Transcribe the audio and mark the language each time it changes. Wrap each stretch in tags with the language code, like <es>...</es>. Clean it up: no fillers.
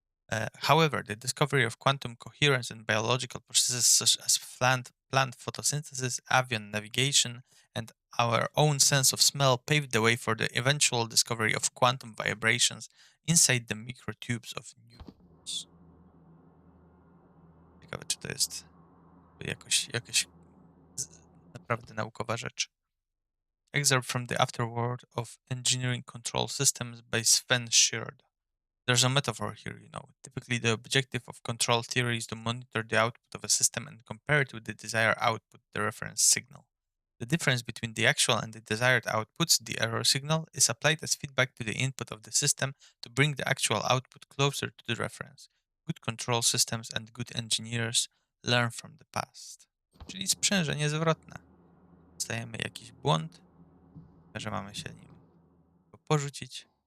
<en>However, the discovery of quantum coherence in biological processes such as plant photosynthesis, avian navigation, and our own sense of smell paved the way for the eventual discovery of quantum vibrations inside the microtubes of neurons.</en> <pl>Ciekawe, czy to jest jakaś naprawdę naukowa rzecz.</pl> <en>Excerpt from the Afterword of Engineering Control Systems by Sven Schird. There's a metaphor here, Typically, the objective of control theory is to monitor the output of a system and compare it with the desired output, the reference signal. The difference between the actual and the desired outputs, the error signal, is applied as feedback to the input of the system to bring the actual output closer to the reference. Good control systems and good engineers learn from the past.</en> <pl>Czyli sprzężenie zwrotne. Dostajemy jakiś błąd, że mamy się nim porzucić.</pl>